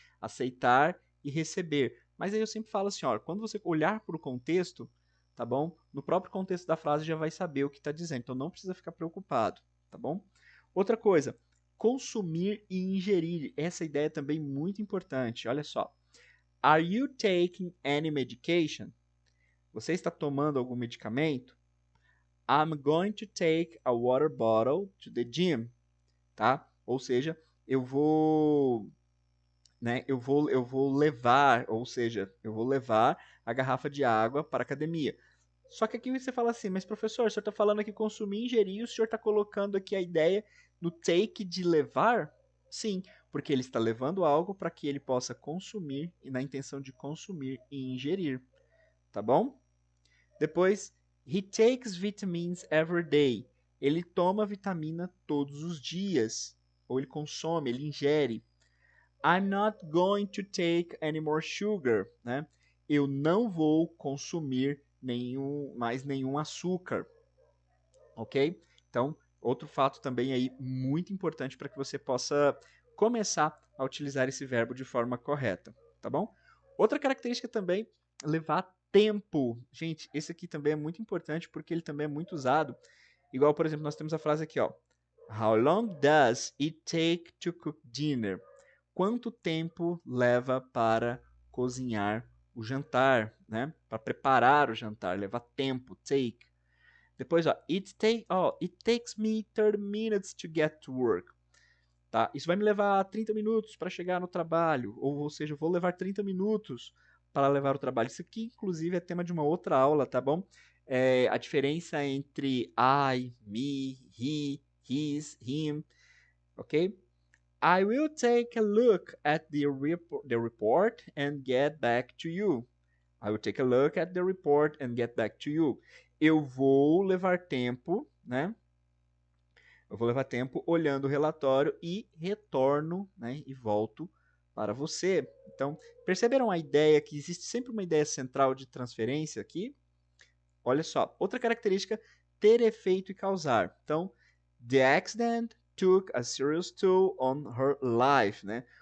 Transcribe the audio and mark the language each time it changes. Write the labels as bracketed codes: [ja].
[pt] Aceitar e receber. Mas aí eu sempre falo assim, ó, quando você olhar para o contexto, tá bom? No próprio contexto da frase já vai saber o que está dizendo, então não precisa ficar preocupado, tá bom? Outra coisa, consumir e ingerir. Essa ideia é também muito importante. Olha só. [en] Are you taking any medication? [pt] Você está tomando algum medicamento? [en] I'm going to take a water bottle to the gym, tá? [pt] Ou seja, eu vou, né, eu vou levar, ou seja, eu vou levar a garrafa de água para a academia. Só que aqui você fala assim, mas professor, o senhor está falando aqui consumir, ingerir, o senhor está colocando aqui a ideia no take de levar? Sim, porque ele está levando algo para que ele possa consumir e na intenção de consumir e ingerir, tá bom? Depois, [en] he takes vitamins every day. [pt] Ele toma vitamina todos os dias, ou ele consome, ele ingere. [en] I'm not going to take any more sugar, né? [pt] Eu não vou consumir mais nenhum açúcar, ok? Então, outro fato também aí muito importante para que você possa começar a utilizar esse verbo de forma correta, tá bom? Outra característica também, levar tempo. Gente, esse aqui também é muito importante porque ele também é muito usado. Igual, por exemplo, nós temos a frase aqui, ó. [en] How long does it take to cook dinner? [pt] Quanto tempo leva para cozinhar o jantar, né? Para preparar o jantar, leva tempo, take. Depois, ó, [en] it takes me 30 minutes to get to work. [pt] Tá? Isso vai me levar 30 minutos para chegar no trabalho, ou seja, eu vou levar 30 minutos para levar o trabalho. Isso aqui, inclusive, é tema de uma outra aula, tá bom? A diferença entre I, me, he, his, him, ok? [en] I will take a look at the report and get back to you. I will take a look at the report and get back to you. [pt] Eu vou levar tempo, né? Eu vou levar tempo olhando o relatório e retorno, né? E volto para você. Então, perceberam a ideia que existe sempre uma ideia central de transferência aqui? Olha só, outra característica, ter efeito e causar. Então, [en] the accident took a serious toll on her life, né?